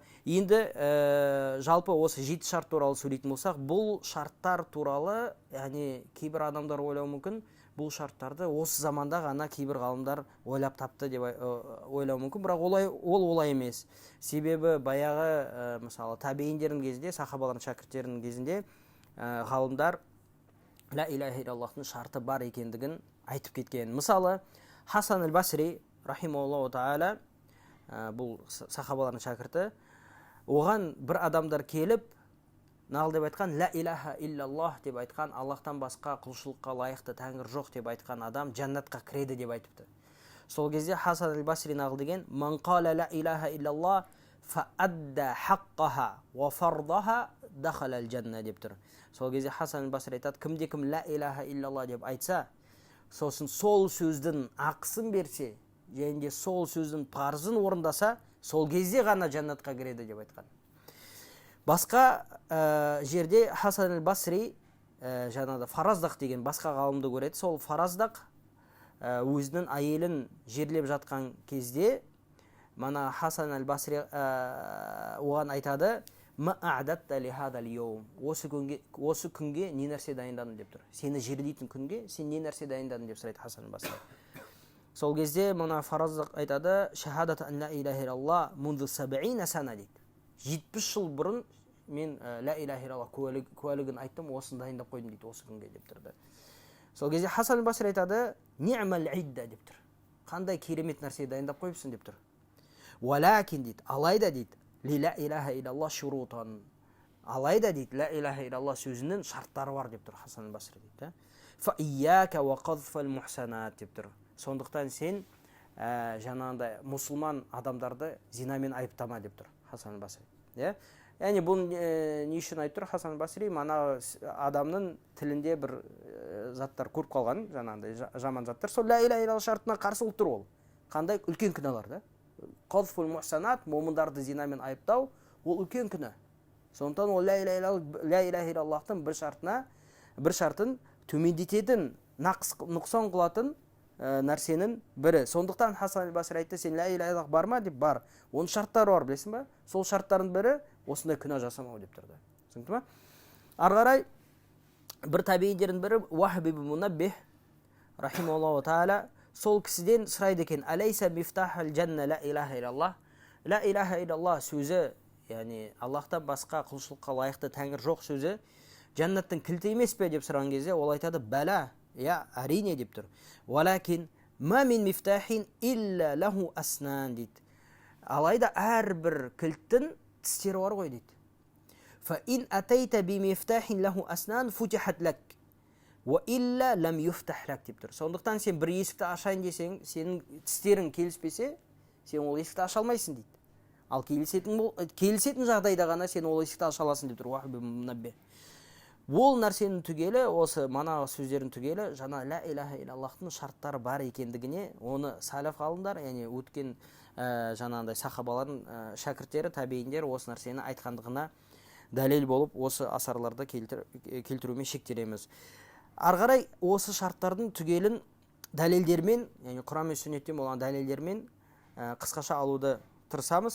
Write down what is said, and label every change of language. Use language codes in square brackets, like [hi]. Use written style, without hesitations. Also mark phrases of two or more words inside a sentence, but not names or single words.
[kk] Енді жалпы осы 7 шарт туралы сөйлейтін болсақ, бұл шарттар туралы, яғни кейбір адамдар ойлауы мүмкін, бұл шарттарды осы заманда ғана кейбір ғалымдар ойлап тапты деп ойлауы мүмкін, бірақ олай емес. Себебі баяғы мысалы табииндердің кезінде, сахабалардың шәкірттерінің кезінде ғалымдар [ar] لا إله إلا الله [kk] шарты бар екендігін айтып кеткен. Мысалы Хасан аль-Басри [ar] رحمه الله تعالى, [kk] бұл сахабалардың шәкірті, оған бір адамдар келіп нағыл деп айтқан, [ar] لا إله إلا الله [kk] деп айтқан, Аллахтан басқа құлшылыққа лайықты тәңір жоқ деп айтқан адам жаннатқа кіреді деп айтыпты. Сол кезде Хасан аль-Басри нағыл деген: [ar] "من قال لا إله إلا الله فأدى حقها وفرضها دخل الجنة" [kk] деп тұр. Сол кезде Хасан аль-Басри айтады: кімде-кім [ar] لا إله إلا الله [kk] деп айтса, сосын сол сөздің ақысын берсе, және де сол сөздің парызын орындаса, сол кезде ғана жаннатқа кіреді деп айтқан. Басқа жерде Хасан аль-Басри жаңағыда фараздақ деген басқа ғалымды көреді. Сол фараздақ өзінің әйелін жерлеп жатқан кезде мана Хасан аль-Басри оған айтады: [ar] "ما أعددت لهذا اليوم", [kk] осы күнге не нәрсе дайындадың деп тұр. Сені жерлейтін күнге сен не нәрсе дайындадың деп сұрайды Хасан аль-Басри. Сол кезде мына фараздақ айтады: [ar] "شهادة أن لا إله إلا الله منذ 70 سنة" дейді. [kk] 70 жыл бұрын мен [ar] لا إله إلا الله [kk] куәлігін айттым, осын дайындап қойдым дейді, осы күнге деп тұрды. Сол кезде Хасан аль-Басри айтады: [ar] "نعم العدة" [kk] деп тұр. Қандай керемет нәрсе дайындап қойыпсың деп тұр. "Валакин" дейді, алайда дейді, [ar] "للا إله إلا الله شروطا", [kk] алайда дейді, [ar] لا إله إلا الله [kk] сөзінің шарттары бар деп тұр Хасан аль-Басри дейді. [ar] "فإياك وقذف المحصنات" [kk] деп тұр. Сондықтан сен жаңағындай мұсылман адамдарды зинамен айыптама деп тұр Хасан аль-Басри. Яғни бұл не үшін айтып тұр Хасан аль-Басри? Мана адамның тілінде бір заттар көріп қалған, жаңағындай жаман заттар, сол [ar] لا إله إلا الله [kk] шартына қарсы болып тұр ол. Қандай үлкен күнәлар да? [ar] قذف المحصنات, [kk] момындарды зинамен айыптау, ол үлкен күнә. Сондықтан ол [ar] لا إله إلا الله [kk] бір шартын төмендететін, нұқсан қылатын нәрсенің бірі. Сондықтан Хасан аль-Басри айтты: "Сен [ar] لا إله إلا الله [kk] бар ма?" деп. Бар. Оның шарттары бар, білесің ба? Сол шарттардың бірі осындай күнә жасамау деп тұрды. Түсінді ме? Ары қарай бір табииндердің бірі Вахб ибн Мунаббих [ar] رحمه الله تعالى [kk] сол кісіден сұрайды екен: [ar] "أليس مفتاح الجنة لا إله إلا الله?" لا إله إلا الله [kk] сөзі, яғни Аллахтан басқа құлшылыққа лайықты тәңір жоқ сөзі жаннаттың кілті емес пе деп сұраған кезде ол айтады: "Бәлә", әрине деп тұр. [ar] "ولكن ما من مفتاح إلا له أسنان" дейді. [kk] Алайда әрбір кілттің тістері бар ғой дейді. [ar] "فإن أتيت بمفتاح له أسنان فتحت لك وإلا لم يفتح لك" [kk] деп тұр. Сондықтан сен бір есікті ашайын десең, сенің тістерің келіспесе, сен ол есікті аша алмайсың дейді. Ал келісетін жағдайда ғана сен ол есікті аша аласың деп тұр Вахб ибн Мунаббих. Ол нәрсенің түгелі, осы манағы сөздердің түгелі, жаңа [ar] لا إله إلا الله [kk] шарттары бар екендігіне, оны салаф ғалымдар, яғни өткен жаңағындай сахабалардың шәкірттері, табииндер осы нәрсені айтқандығына дәлел болып, осы асарларды келтірумен шектелеміз. Ары қарай осы шарттардың түгелін дәлелдермен, яғни Құран мен сүннеттен болған дәлелдермен қысқаша алуды тырысамыз.